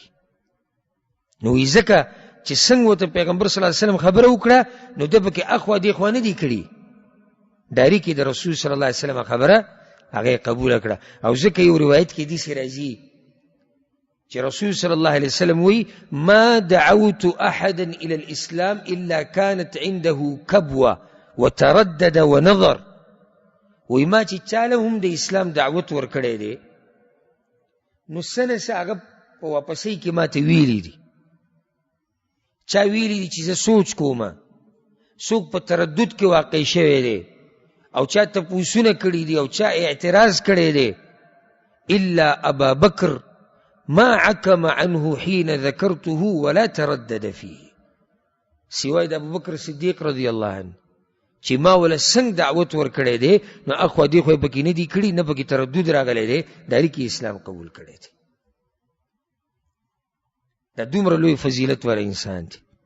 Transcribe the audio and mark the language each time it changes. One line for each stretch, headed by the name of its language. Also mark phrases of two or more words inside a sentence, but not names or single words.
Pashto: نو وی ځکه چې څنګه ورته پیغمبر
Arabic: صلی الله علیه وسلم
Pashto: خبره وکړه، نو ده پکې اخوا دیخوا نه دي کړي، ډایرکټ د رسول
Arabic: صلی الله علیه وسلم
Pashto: خبره هغه قبول کړه. او ځکه یو روایت کې داسې راځي چې رسول
Arabic: صلی الله علیه وسلم
Pashto: وی:
Arabic: ما دعوت احدا الى الاسلام الا كانت عنده كبوه وتردد ونظر
Pashto: وی ما چې چاله هم د اسلام دعوت ورکړی دی نو سنه څه هغه په واپسۍ کې ما ته ویلي دي. چا ویلي دي چې زه سوچ کومه، څوک په تردد کې واقع شوی دی او چا تپوسونه کړي دي او چا اعتراض کړی دی.
Arabic: الا ابا بکر ما عکم عنه حين ذکرته ولا تردد فيه،
Pashto: سوای د ابوبکر صدیق
Arabic: رضی الله عنه
Pashto: چې ما ولا څنګه دعوت ورکړی دی نو اخوا دې خو یې پکې نه دي کړي، نه پکې تردد راغلی دی، داري کې اسلام قبول کړی دی. دا دومره لوی فضیلت والا انسان دی.